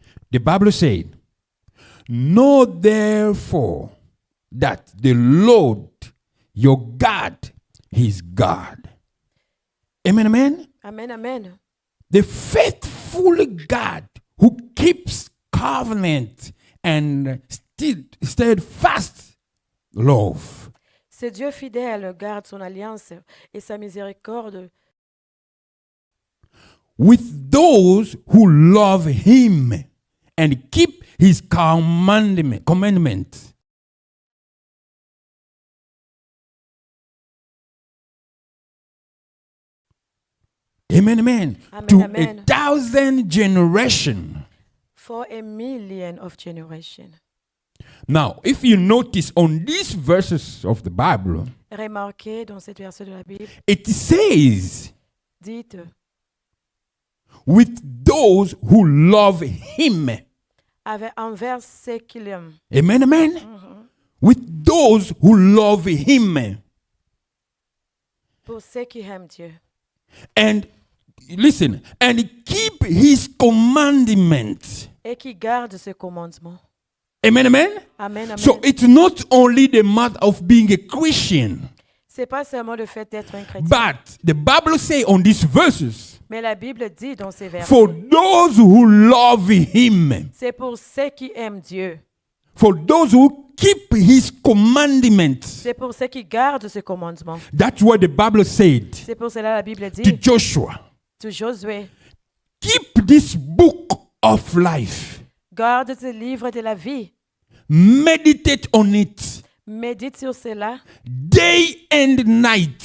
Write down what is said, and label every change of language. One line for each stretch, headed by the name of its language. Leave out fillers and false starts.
English: The Bible said, "Know therefore that the Lord your God is God." Amen, amen. Amen, amen. The faithful God who keeps covenant and steadfast love.
French: Ce Dieu fidèle garde son alliance et sa miséricorde
English: With those who love him and keep his commandments. Amen, amen. Amen, To amen. 1,000 generations. for a million of generation. Now, if you notice on these verses of the Bible,
French: Remarquez dans cette verset de la Bible,
English: it says,
French: dites
English: with those who love him.
French: envers ceux qui l'aiment.
English: Amen, amen. With those who love him.
French: Pour ceux qui aiment Dieu.
English: And listen, and keep his commandments.
French: Et qui gardent ce commandement. Amen, amen. Amen, amen.
English: So it's not only the matter of being a Christian,
French: C'est pas seulement le fait d'être un chrétien.
English: but the Bible says on these verses,
French: Mais la Bible dit dans ces versets,
English: for those who love him,
French: c'est pour ceux qui aiment Dieu.
English: for those who keep his commandments.
French: C'est pour ceux qui gardent ce commandement.
English: That's what the Bible said
French: C'est pour cela la Bible
English: to
French: dit
English: Joshua. to Josué, Keep this book of life.
French: garde ce livre de la vie.
English: Meditate on it
French: Médite sur cela
English: day and night